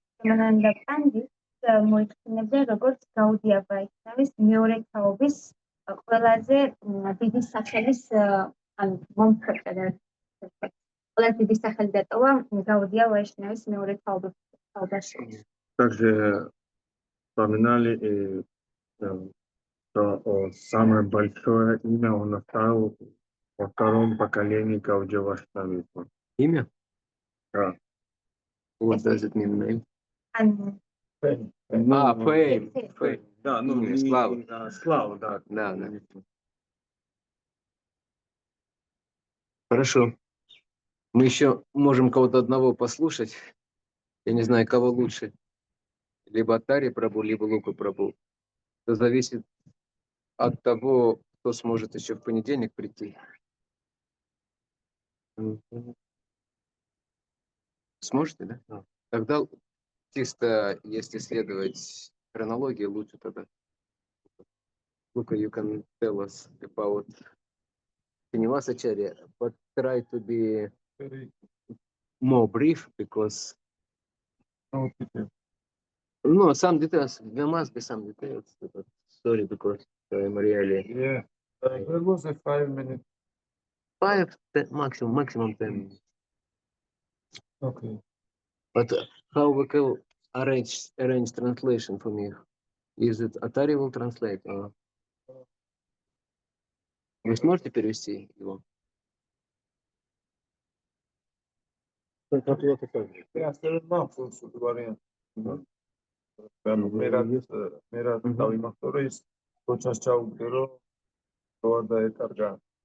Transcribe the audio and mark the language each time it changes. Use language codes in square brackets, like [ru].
[ka] მანანდა პანდის მოიხსენებდა როგორც გაუდია ვაიშნავის მეორე თაობის ყველაზე დიდი სახელის ანუ მომხრე ყველაზე დიდი სახელი დატოვა გაუდია ვაიშნავის მეორე თაობაში. [ru] также вспоминали что самое большое имя он оставил во втором поколении Гаудия Вайшнавизма. Имя? Да. [en] What does it mean, name? [ka] ანუ [en] Fame. [ru] Да, Имя, слава. Слава, да. Да. Хорошо. Мы еще можем кого-то одного послушать. Я не знаю, кого лучше. Либо Атари Прабу, либо Лука Прабу. Это зависит от того, кто сможет еще в понедельник прийти. Сможете, да? Да. Тогда чисто, если следовать хронологии, лучше тогда. [en] Luka, you can tell us about Srinivasa Acharya, but try to be more brief because no, some details. There must be some details. Sorry, because I'm really Yeah, there was a 5-minute. 10, maximum 10 minutes. Okay. But how we can arrange translation for me? Is it Atari will translate? Or... [ru] Вы сможете перевести его? Я остальном слушаю вариант. Мерат Талимахторис, точно чаудеро, да это арга.